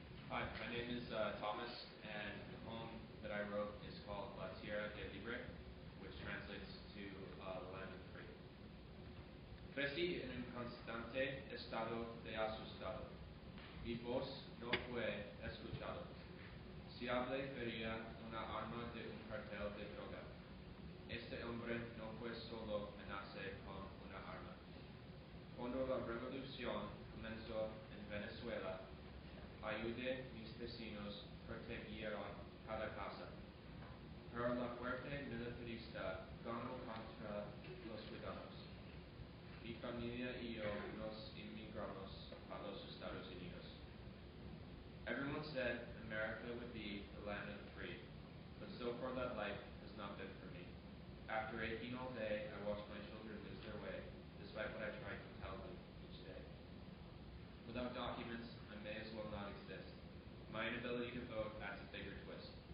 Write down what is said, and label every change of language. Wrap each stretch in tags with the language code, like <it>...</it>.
<en>Hi, my name is Thomas, and the poem that I wrote is called La Tierra del Libre, which translates to the land of the free.</en> <es>Crecí en un constante estado de asustado. Mi voz no fue escuchado. Si hablé vería una arma de un cartel de droga. Este hombre no fue solo a nacer con una arma. Cuando la revolución comenzó en Venezuela, ayudé mis vecinos protegieron cada casa. Pero la fuerte militarista ganó contra los ciudadanos. Mi familia y yo nos emigramos a los Estados Unidos.</es> <en>Everyone said America would be the land of the free, but so far that life has not been for me. After 18 all day, I watched my children lose their way, despite what I tried to tell them each day. Without documents, I may as well not exist. My inability to vote adds a bigger twist.</en>